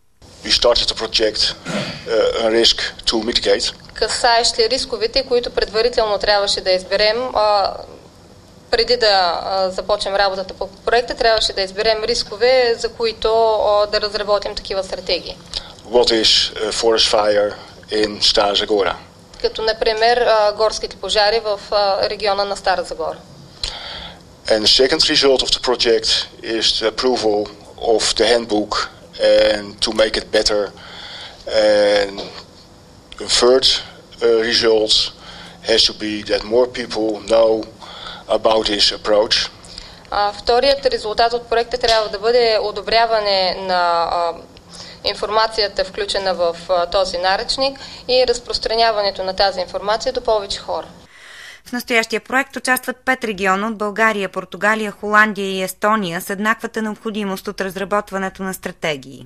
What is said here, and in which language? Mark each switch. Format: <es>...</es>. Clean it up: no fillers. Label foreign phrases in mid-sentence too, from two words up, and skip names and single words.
<bg>Касаещи рисковете, които предварително трябваше да изберем, преди да започнем работата по проекта, трябваше да изберем рискове, за които да разработим такива стратегии.</bg> <en>What is forest fire in Stara Zagora?</en> <bg>Като, например, горските пожари в региона на Стара Загора.</bg> <en>And the second result of the project is the approval of the handbook and to make it better. And the third result has to be that more people know about this approach.</en> <bg>Вторият резултат от проекта трябва да бъде одобряване на информацията, включена в този наръчник, и разпространяването на тази информация до повече хора. В настоящия проект участват 5 региона от България, Португалия, Холандия и Естония с еднаквата необходимост от разработването на стратегии.</bg>